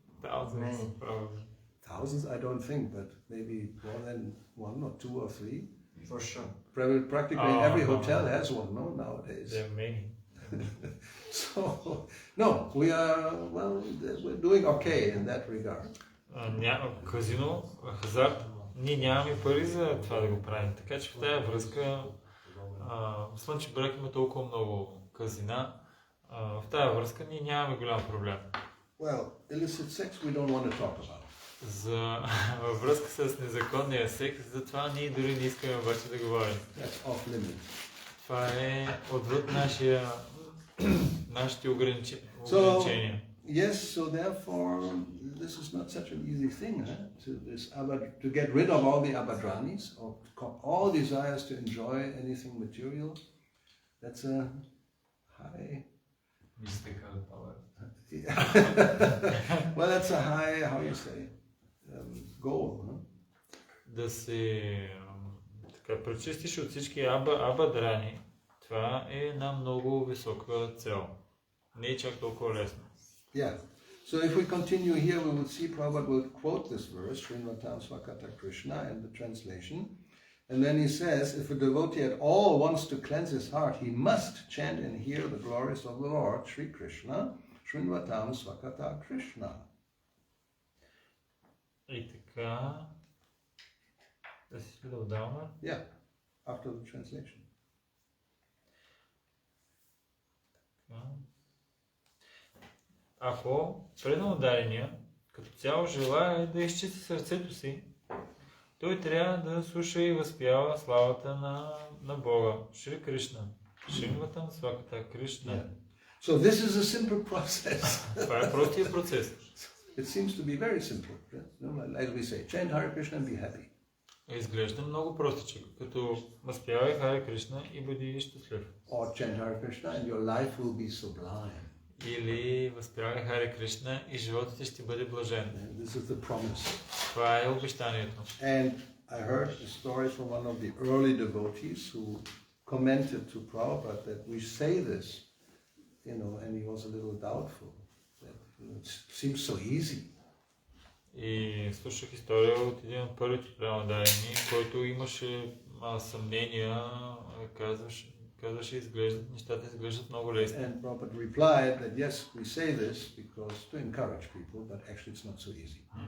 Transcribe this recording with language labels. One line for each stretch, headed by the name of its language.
English: Thousands, probably. Thousands, I don't think, but maybe more than one or two or three. For sure. Practically Oh, every no. hotel has one, no, nowadays. There are many. So, no, we're doing okay in that regard.
Bulgarian: Казино, хазарт, ние нямаме пари за това да го правим. Така че в тази връзка, мисля, че брак има толкова много казина, в тази връзка ние нямаме голям проблем.
English: Well, illicit sex we don't want to talk about.
Bulgarian: Във връзка с незаконния секс, затова ние дори не искаме обаче да говорим.
English: That's off limits.
Bulgarian: Това е отвъд нашите ограничения.
English: Yes, so therefore, this is not such an easy thing, to get rid of all the abadranis, or all desires to enjoy anything material. That's a high... Mystical power. Well, that's a high, how you say, goal. No?
Bulgarian: Да се пречистиш от всички абадрани, това е една много висока цел. Не е чак толкова лесно.
English: Yeah. So if we continue here, we will see Prabhupada will quote this verse, Srinvatam Swakata Krishna, in the translation. And then he says, if a devotee at all wants to cleanse his heart, he must chant and hear the glories of the Lord, Sri Krishna, Srinvatam Swakata Krishna.
Bulgarian: И така... Да си следва отдавна?
English: Yeah, after the translation.
Bulgarian: Ако преданодарения като цяло желая да изчисти сърцето си, той трябва да слуша и възпява славата на Бога, Шри Кришна. Шримватам Сваката Кришна.
English: So this is a simple process.
Bulgarian: Това е простия процес.
English: It seems to be very simple. Like we say, chant Hare Krishna and be happy.
Bulgarian: Изглежда много простичък, като възпявай Харе Кришна и бъди щастлив.
English: Or chant Hare Krishna and your life will be sublime.
Bulgarian: Или възпявай Харе Кришна и животът ти ще бъде блажен.
English: This is the promise.
Bulgarian: Това е обещанието.
English: And I heard a story from one of the early devotees who commented to Prabhupada that we say this, you know, and he was a little doubtful. That, you know, it seems so easy.
Bulgarian: И слушах история от един от първите преданодарени, който имаше съмнения, казваше, нещата изглеждат много лесни.
English: And Prabhupada replied that yes, we say this because to encourage people, but actually it's not so easy.